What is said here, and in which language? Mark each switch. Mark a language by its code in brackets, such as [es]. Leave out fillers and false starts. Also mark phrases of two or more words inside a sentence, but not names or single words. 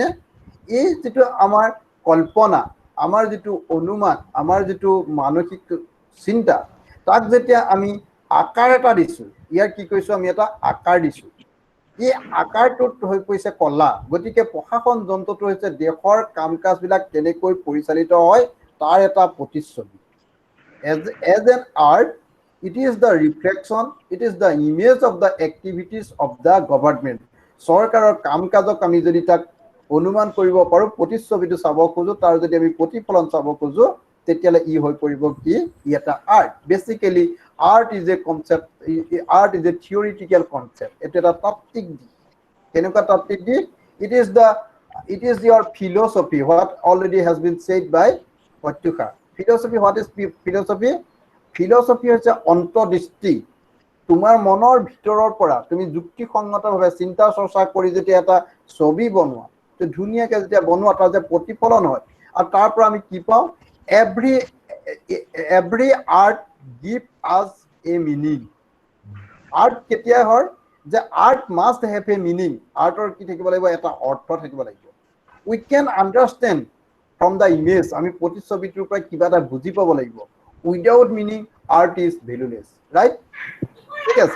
[as] এই যিটো আমাৰ কল্পনা, আমাৰ যিটো অনুমান, আমাৰ যিটো মানসিক চিন্তা, তাক যেতিয়া আমি আকাৰ এটা দিছোঁ, ইয়াৰ কি কৈছোঁ, আমি এটা আকাৰ দিছোঁ। এই আকাৰটোত হৈ পৰিছে কলা। গতিকে প্ৰশাসন যন্ত্ৰটো হৈছে দেশৰ কাম কাজবিলাক কেনেকৈ পৰিচালিত হয় তাৰ এটা প্ৰতিচ্ছবি। [en] As an art, it is the reflection, it is the image of the activities of the government. [as] চৰকাৰৰ কাম কাজক আমি যদি তাক অনুমান কৰিব পাৰোঁ, প্ৰতিচ্ছবিটো চাব খোজোঁ, তাৰ যদি আমি প্ৰতিফলন চাব খোজোঁ, তেতিয়াহ'লে ই হৈ পৰিব কি, ই এটা আৰ্ট। [en] Basically art is a concept, art is a theoretical concept. [as] এইটো এটা তাত্ত্বিক দিশ। কেনেকুৱা তাত্ত্বিক দিশ? [en] It is your philosophy, what already has been said by Patyusha. Philosophy, what is philosophy? [as] Philosophy হৈছে অন্তৰ্দৃষ্টি। তোমাৰ মনৰ ভিতৰৰ পৰা তুমি যুক্তিসংগতভাৱে চিন্তা চৰ্চা কৰি যেতিয়া এটা ছবি বনোৱা, ধুনীয়াকৈ যেতিয়া বনোৱা, তাৰ যে প্ৰতিফলন হয়, আৰু তাৰ পৰা আমি কি পাওঁ? [en] Every art give us a meaning. [as] আৰ্ট কেতিয়া হয়? যে [en] art must have a meaning. [as] আৰ্টৰ কি থাকিব লাগিব? এটা অৰ্থ থাকিব লাগিব। [en] We can understand from the image, [as] আমি প্ৰতিচ্ছবিটোৰ পৰা কিবা এটা বুজি পাব লাগিব। [en] Without meaning art is valueless, right? [as] ঠিক আছে।